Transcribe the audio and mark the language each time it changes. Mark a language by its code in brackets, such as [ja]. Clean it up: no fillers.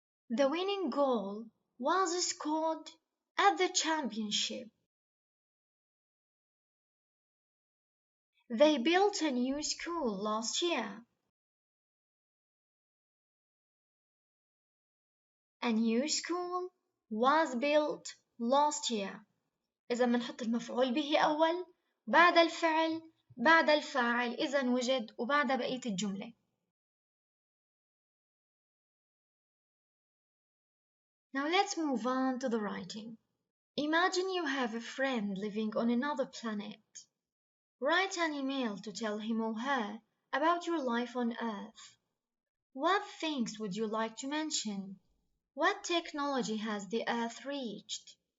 [en] The winning goal was scored at the championship. They built a new school last year. A new school was built last year. [ar] إذا بنحط المفعول به أول بعد الفعل بعد الفاعل إذا وجد وبعد بقية الجملة. [en] Now let's move on to the writing. Imagine you have a friend living on another planet. Write an email to tell him or her about your life on Earth. What things would you like to mention? What technology has the Earth reached?